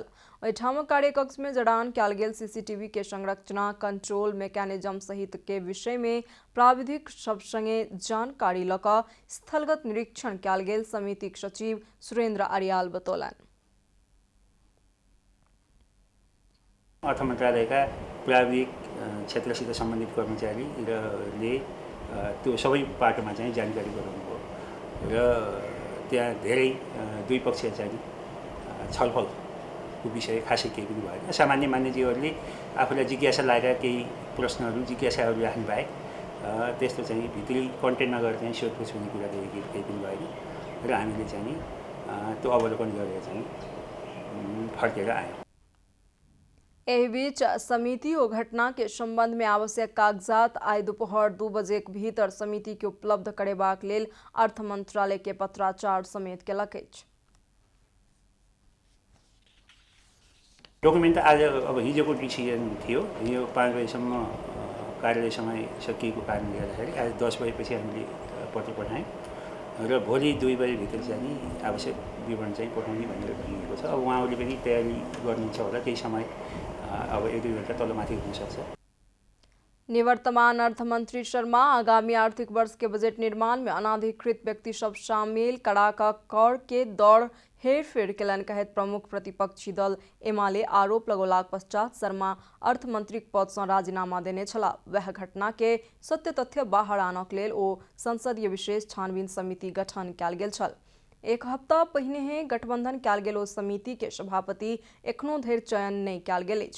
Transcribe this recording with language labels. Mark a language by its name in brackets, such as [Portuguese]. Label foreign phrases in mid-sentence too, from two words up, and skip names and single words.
[Maithili] ओहिठाम कार्यकक्ष में जड़ान कयल गेल सीसीटीवी के संरचना, कंट्रोल मैकेनिज्म सहित के विषय में प्राविधिक सब संगे जानकारी लक स्थलगत निरीक्षण कयल गेल समितिक सचिव सुरेंद्र आर्याल बतौलनि। [Nepali] अर्थ मन्त्रालयका प्राविधिक क्षेत्रसित सम्बन्धित कर्मचारीले त्यो सबै पाटोमा चाहिँ जानकारी गराउनुभयो र त्यहाँ धेरै दुई पक्ष चाहिँ छलफलको विषय खासै केही पनि भएन। सामान्य मान्यजीहरूले आफूलाई जिज्ञासा लागेका केही प्रश्नहरू जिज्ञासाहरू राख्नु बाहेक त्यस्तो चाहिँ भित्री कन्टेन्ट नगरेर चाहिँ सोधपुछ हुने कुरा केही पनि भएन र हामीले चाहिँ त्यो अवलोकन गरेर चाहिँ फर्केर आयौँ। [Maithili] एही बीच समिति ओ घटना के संबंध में आवश्यक कागजात आइ दोपहर 2 बजे के भीतर समिति के उपलब्ध करेबाक लेल अर्थ मंत्रालय के पत्राचार समेत केलक अछि। [Nepali] डकुमेन्ट आज अब हिजोको डिसिजन थियो, यो 5 बजेसम्म कार्यालय समय सकिएको कारणले गर्दाखेरि आज 10 बजेपछि हामीले पत्र पठायौँ र भोलि 2 बजेभित्र चाहिँ आवश्यक विवरण चाहिँ पठाउने भनेर भनिएको छ। अब उहाँहरूले पनि तयारी गर्नुहुन्छ होला, केही समय अब 1-2 घन्टा तलमाथि हुनसक्छ। [Maithili] निवर्तमान अर्थमंत्री शर्मा आगामी आर्थिक वर्ष के बजट निर्माण में अनाधिकृत व्यक्ति सब शामिल कड़ाका कर के दौड़ हेरफेर केलन कहत प्रमुख प्रतिपक्षी दल एमाले आरोप लगौलाक पश्चात शर्मा अर्थमंत्री पद से राजीनामा देने छला। वह घटना के सत्य तथ्य बाहर आनक लेल ओ संसदीय विशेष छानबीन समिति गठन कयल गेल छल। एक हफ्ता पहिने गठबंधन कयल गेल ओ समिति के सभापति एखनो धरि चयन नहीं कयल गेल अछि।